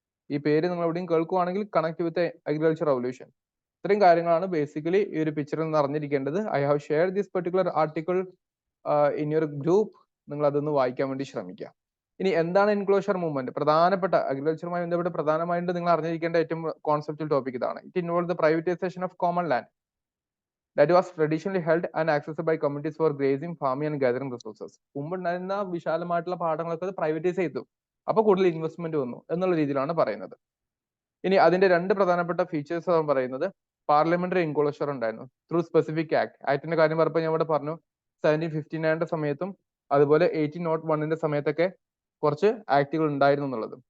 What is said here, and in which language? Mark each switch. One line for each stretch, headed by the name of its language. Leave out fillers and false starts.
Malayalam: ഈ പേര് നിങ്ങൾ എവിടെയും കേൾക്കുവാണെങ്കിൽ
English: Connect with agriculture revolution.
Malayalam: ഇത്രയും കാര്യങ്ങളാണ് ബേസിക്കലി ഈ ഒരു പിക്ചറിൽ നിന്ന് അറിഞ്ഞിരിക്കേണ്ടത്.
English: I have share this particular article in your group.
Malayalam: നിങ്ങൾ അതൊന്ന് വായിക്കാൻ വേണ്ടി ശ്രമിക്കുക. ഇനി എന്താണ് എൻക്ലോഷർ മൂവ്മെന്റ്? പ്രധാനപ്പെട്ട അഗ്രികൾച്ചറുമായി ബന്ധപ്പെട്ട് പ്രധാനമായിട്ട് നിങ്ങൾ അറിഞ്ഞിരിക്കേണ്ട ഏറ്റവും കോൺസെപ്റ്റൽ ടോപ്പിക് ഇതാണ്.
English: It involve the privatisation of common land that was traditionally held and accessed by communities for grazing, farming and gathering resources.
Malayalam: മുമ്പുണ്ടായിരുന്ന വിശാലമായിട്ടുള്ള പാടങ്ങളൊക്കെ പ്രൈവറ്റൈസ് ചെയ്തു. അപ്പൊ കൂടുതൽ ഇൻവെസ്റ്റ്മെന്റ് വന്നു എന്നുള്ള രീതിയിലാണ് പറയുന്നത്. ഇനി അതിന്റെ രണ്ട് പ്രധാനപ്പെട്ട ഫീച്ചേഴ്സ് ആണ് പറയുന്നത്. പാർലമെന്ററി എൻക്ലോഷർ ഉണ്ടായിരുന്നു ത്രൂ സ്പെസിഫിക് ആക്ട്. ആക്ടിന്റെ കാര്യം പറഞ്ഞപ്പോൾ ഞാൻ ഇവിടെ പറഞ്ഞു 1759ന്റെ സമയത്തും അതുപോലെ 1801ന്റെ സമയത്തൊക്കെ കുറച്ച് ആക്ടുകൾ ഉണ്ടായിരുന്നു എന്നുള്ളത്.